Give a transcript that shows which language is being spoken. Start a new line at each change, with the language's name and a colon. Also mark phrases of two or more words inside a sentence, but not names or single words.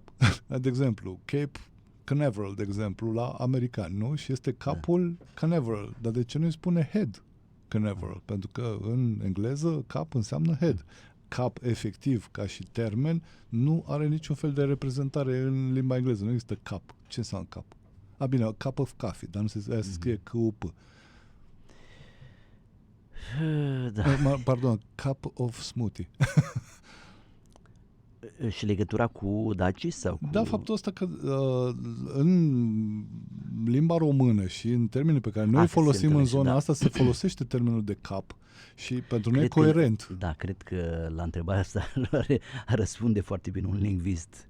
Romanian: De exemplu, Cape Canaveral, de exemplu, la american, nu? Și este capul Canaveral. Dar de ce nu îi spune head Canaveral? Pentru că în engleză cap înseamnă head. Cap, efectiv, ca și termen, nu are niciun fel de reprezentare în limba engleză. Nu există cap. Ce înseamnă cap? Bine,
English: cup of coffee,
Romanian: dar nu se scrie C-U-P. Da. Pardon,
English: cup of smoothie.
Romanian: Și legătura cu dacii sau cu... Da, faptul ăsta că în limba română și în termenii pe care noi îi folosim în zona asta se folosește termenul de cap și pentru noi e coerent. Da, cred că la întrebarea asta răspunde foarte bine un lingvist.